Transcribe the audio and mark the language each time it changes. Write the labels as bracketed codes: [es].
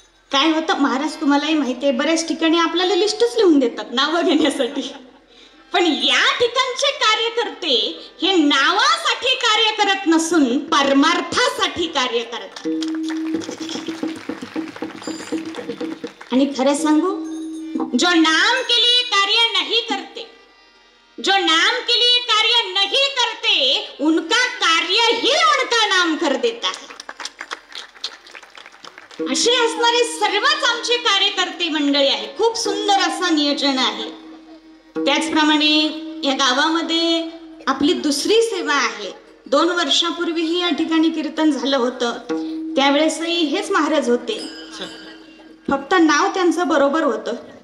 [mr] काय होतं महाराज, तुम्हालाही माहिती आहे, बऱ्याच ठिकाणी आपल्याला लिस्टच लिहून देतात नावं घेण्यासाठी, पण या ठिकाणचे कार्यकर्ते हे नावासाठी कार्य करत नसून परमार्थासाठी कार्य करतात. आणि खरं सांगू, [hi] जो नाम के लिए कार्य नहीं करते, जो नाम के लिए कार्य नहीं करते, उनका कार्य ही उनका नाम कर देता है. [mr] असे असणारे सर्वच आमचे कार्यकर्ते मंडळी आहे. खूप सुंदर असं नियोजन आहे. त्याचप्रमाणे या गावामध्ये आपली दुसरी सेवा आहे. 2 वर्षापूर्वीही या ठिकाणी कीर्तन झालं होतं. त्यावेळेसही हेच महाराज होते, फक्त नाव त्यांचं बरोबर होतं.